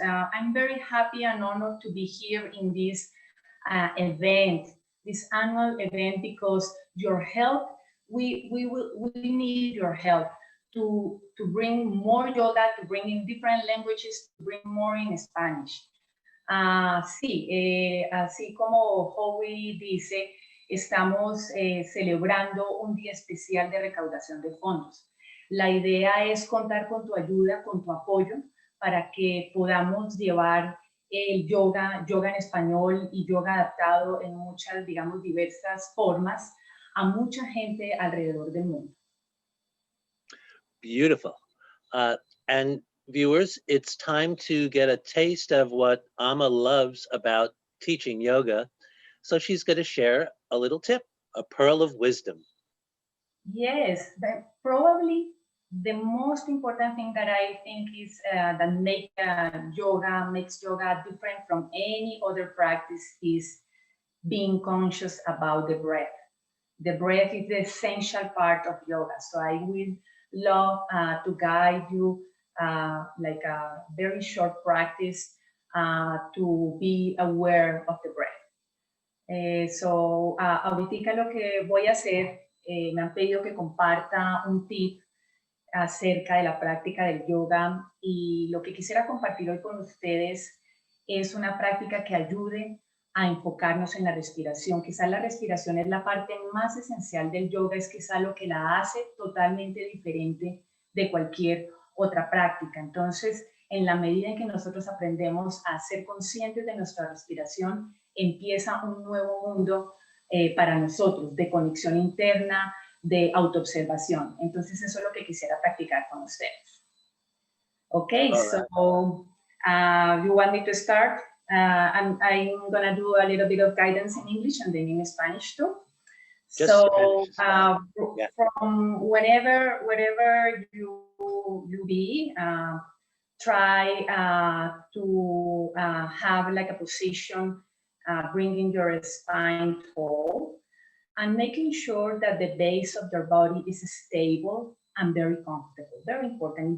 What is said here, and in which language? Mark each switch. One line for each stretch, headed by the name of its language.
English: I'm very happy and honored to be here in this event, this annual event, because your help, we need your help to bring more yoga, to bring in different languages, to bring more in Spanish.
Spanish: Sí, así como Howie dice, estamos celebrando un día especial de recaudación de fondos. La idea es contar con tu ayuda, con tu apoyo, para que podamos llevar el yoga en español y yoga adaptado en muchas, digamos, diversas formas a mucha gente alrededor del mundo.
English: Beautiful. And viewers, it's time to get a taste of what Amma loves about teaching yoga. So she's going to share a little tip, a pearl of wisdom. Yes, but probably the most important thing that I think is that makes yoga different from any other practice is being conscious about the breath. The breath is the essential part of yoga. So I will love to guide you like a very short practice to be aware of the breath.
Spanish: So ahorita lo que voy a hacer, me han pedido que comparta un tip acerca de la práctica del yoga, y lo que quisiera compartir hoy con ustedes es una práctica que ayude a enfocarnos en la respiración. Quizás la respiración es la parte más esencial del yoga, es quizás lo que la hace totalmente diferente de cualquier otra práctica. Entonces, en la medida en que nosotros aprendemos a ser conscientes de nuestra respiración, empieza un nuevo mundo para nosotros, de conexión interna, de autoobservación. Entonces, eso es lo que quisiera practicar con ustedes.
English: Okay, so you want me to start? I'm going to do a little bit of guidance in English and then in Spanish too. Just so Spanish, from wherever you be, try to have like a position, bringing your spine tall and making sure that the base of your body is stable and very comfortable. Very important.